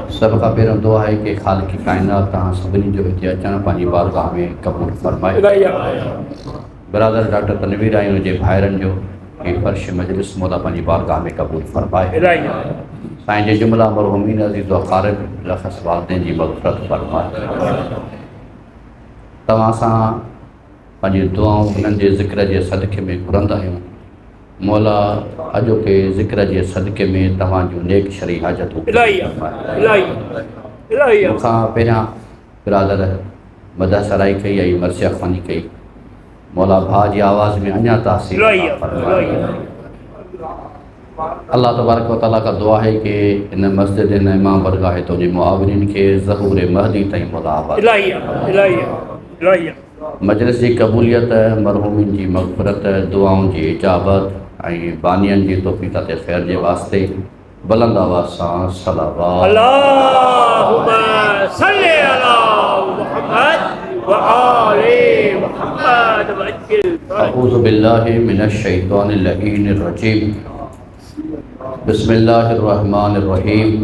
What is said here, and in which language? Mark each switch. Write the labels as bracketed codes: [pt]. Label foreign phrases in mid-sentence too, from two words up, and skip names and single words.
[sd] सब खां पहिरियों दुआ है कि ख़ालिक़ काइनात तव्हां सभिनी जो हिते अचणु पंहिंजी बारगाह में क़बूल फरमाए। बिरादर डॉक्टर तनवीर आहियूं जे भाइरनि जो कि फर्श मजलिस मौला पंहिंजी बारगाह में क़बूल फरमाए। साईं जे जुमला मरहूमीन अज़ीज़ व क़ारिब लख़स वालिदैन जी मग़फ़िरत फरमाए। तव्हां सां पंहिंजी दुआऊं उन्हनि जे ज़िक्र जे सदक़े में घुरंदा आहियूं। मौला अॼोके ज़िक्र जे सदक़े में तव्हांजूं नेक शरी हाजतूं मूंखां पहिरियां बिरादर मदह सराई कई ऐं मरसिया ख़ानी कई। मौला भाउ जी आवाज़ में अञा तासीर [ar] الله تبارك وتعالى [sd] का दुआ है कि इन मस्जिद इन इमाम बरगाह तो जे मुआविनिन के ज़हूर महदी ताईं मौला आवाज़ मजलिस जी क़बूलियत मरहूमिन जी मग़फ़िरत दुआउनि जी इजाबत ऐं बानियन जी तौफ़ीक़ ते ख़ैर जे वास्ते बुलंद आवाज़ सां सलावत। [ar] اللهم صل على محمد وآل محمد وعجل فرج. أعوذ بالله من الشيطان اللعين الرجيم. بسم الله الرحمن الرحيم.